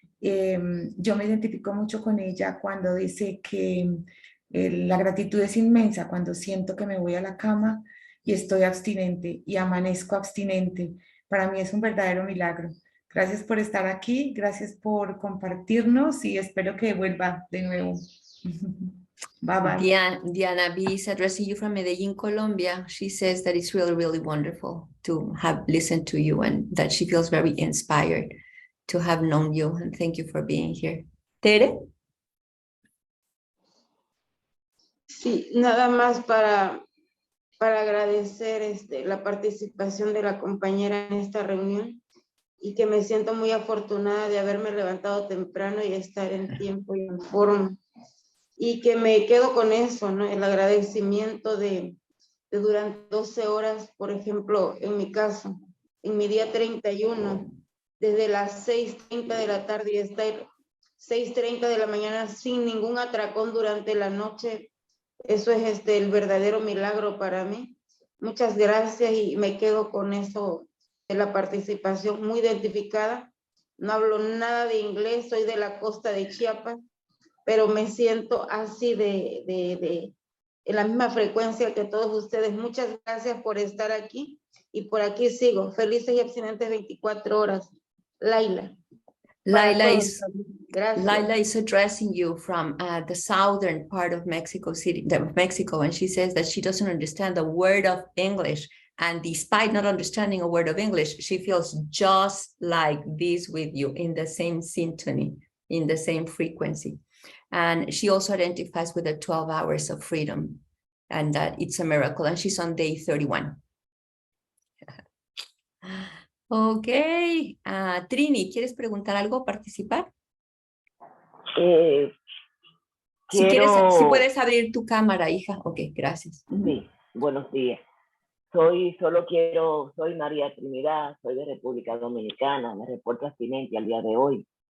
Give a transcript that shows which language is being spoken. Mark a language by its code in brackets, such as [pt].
[es] Yo me identifico mucho con ella cuando dice que la gratitud es inmensa cuando siento que me voy a la cama y estoy abstinente y amanezco abstinente. Para mí es un verdadero milagro. Gracias por estar aquí, gracias por compartirnos y espero que vuelva de nuevo. [en] Bye bye. Diana B is addressing you from Medellín, Colombia. She says that it's really, really wonderful to have listened to you and that she feels very inspired to have known you. And thank you for being here. Tere? [es] Sí, nada más para agradecer la participación de la compañera en esta reunión y que me siento muy afortunada de haberme levantado temprano y estar en tiempo y en forma. Y que me quedo con eso, ¿no? El agradecimiento de durante 12 horas, por ejemplo, en mi caso, en mi día 31, desde las 6:30 de la tarde y estar 6:30 de la mañana sin ningún atracón durante la noche. Eso es el verdadero milagro para mí. Muchas gracias y me quedo con eso de la participación muy identificada. No hablo nada de inglés, soy de la costa de Chiapas, pero me siento así en la misma frecuencia que todos ustedes. Muchas gracias por estar aquí y por aquí sigo. Felices y abstinentes 24 horas. Layla. [en] Layla is addressing you from the southern part of Mexico and she says that she doesn't understand a word of English, and despite not understanding a word of English, she feels just like this with you, in the same symphony, in the same frequency. And she also identifies with the 12 hours of freedom, and that it's a miracle, and she's on day 31. [es] Ok, Trini, ¿quieres preguntar algo, participar? Si puedes abrir tu cámara, hija. Ok, gracias. Sí, buenos días. Soy María Trinidad, soy de República Dominicana, me reporto abstinente al día de hoy.